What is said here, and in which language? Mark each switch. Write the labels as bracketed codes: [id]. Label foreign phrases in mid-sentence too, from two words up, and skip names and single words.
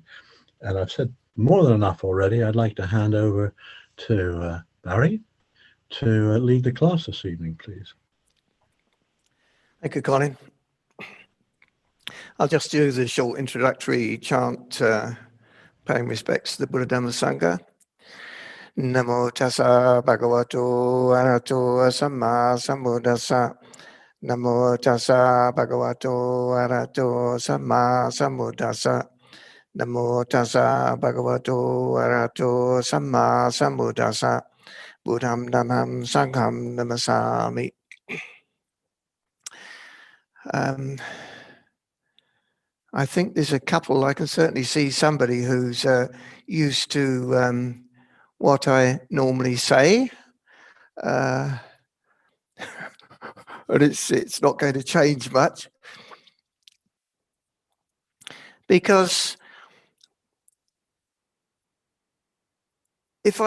[en] And I've said more than enough already. I'd like to hand over to Barry to lead the class this evening, please. Thank you, Colin. I'll just do the short introductory chant, paying respects to the Buddha Dhamma Sangha. [pi] Namo tassa bhagavato arahato samma sambuddhassa. Namo tassa bhagavato arahato samma sambuddhassa. Namo tassa bhagavato arahato samma sambuddhassa. Buddham dhammam sangham namasami. [en] I think there's a couple. I can certainly see somebody who's used to what I normally say, and it's not going to change much, because if